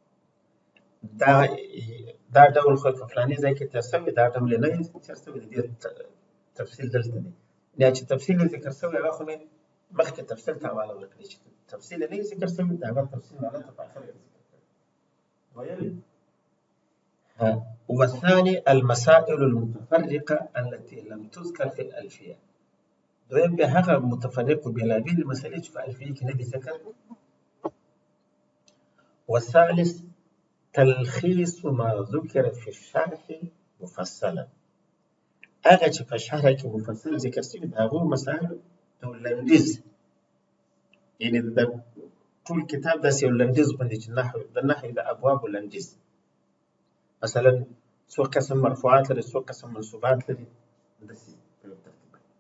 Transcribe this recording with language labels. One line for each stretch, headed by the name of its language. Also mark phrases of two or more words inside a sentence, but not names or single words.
Pashto: دا ډول خو په فلاني ځای کې تېر شوی دا ډول یې نه تېر شوی د دې تفصیل دلته دی یا چې تفصیل یې ذکر شوی هغه خو مې مخکې تفصیل تاواله ورکړي چې تفصیل نه یې ذکر شوی د هغه تفصیل معنی ته په اخر کې ذکر کړي.
Arabic: ویل والثاني المسائل المتفرقة التي لم تذكر في الألفية.
Pashto: دویم بیا هغه متفرق و بېلابېلې مسئلې چې په الفیې کې نه دي ذکر.
Arabic: والثالث تلخیص ما ذکر في الشرح مفصلا.
Pashto: هغه چې په شرح کې مفصل ذکر شوي د هغو مسایلو یو لنډیز، یعنې د ټول کتاب داسې یو لنډیز غوندې چې د نحوې د ابوابو لنډیز. مثلا څو قسم مرفوعات لري، څو قسم منصوبات لري، داسې په یو ترتیب.